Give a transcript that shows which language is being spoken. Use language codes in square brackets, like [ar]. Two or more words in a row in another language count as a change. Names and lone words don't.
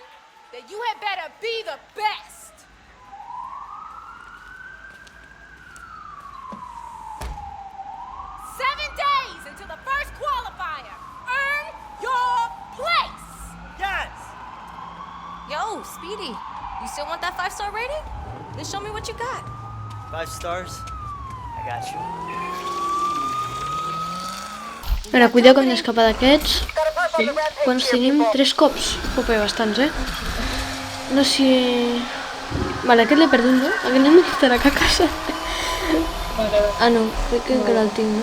[en] Then you had better be the best. Seven days until the first qualifier. Earn your place. Yes! Yo, Speedy, you still want that 5-star rating? Then show me what you got. 5 stars? I got you. [ca] Ara, cuideu que hem d'escapar d'aquests. Quants tenim? 3 cops. Jope, bastants, No sé si... Vale, aquest l'he perdut, no? Aquest l'hem de quitar a casa. Ah, no, crec que encara el tinc, no?